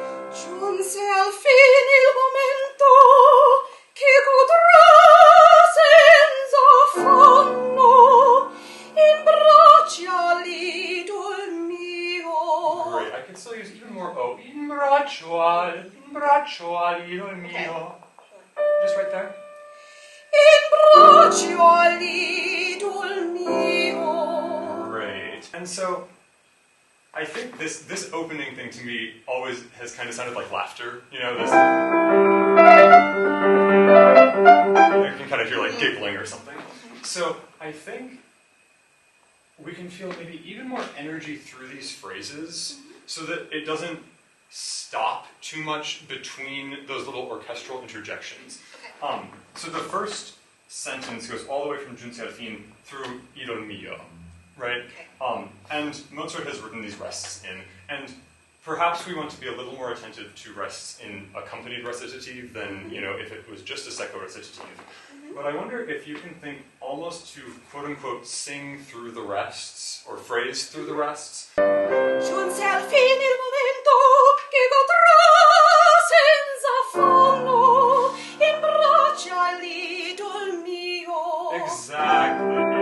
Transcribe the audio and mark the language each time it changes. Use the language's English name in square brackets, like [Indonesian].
[Italian] Giunse al fine il momento che godrò senza affanno in braccio all'idol mio. [English] Great. I could still use even more O. [Italian] In braccio all'idol mio. [English] Just right there. [Italian] In braccio all'idol mio. [English] Great. And so, I think this opening thing to me always has kind of sounded like laughter. You know, this. You can kind of hear like giggling or something. So, I think we can feel maybe even more energy through these phrases so that it doesn't stop too much between those little orchestral interjections. Okay. So the first sentence goes all the way from [Italian] Giunse al fin [English] through idol mio, right? Okay. And Mozart has written these rests in, and perhaps we want to be a little more attentive to rests in accompanied recitative than, you know, if it was just a secco recitative. But I wonder if you can think almost to quote-unquote sing through the rests, or phrase through the rests. [Italian] Giunse al fine il momento che godrò senza affanno in braccio all'idol mio. [English] Exactly.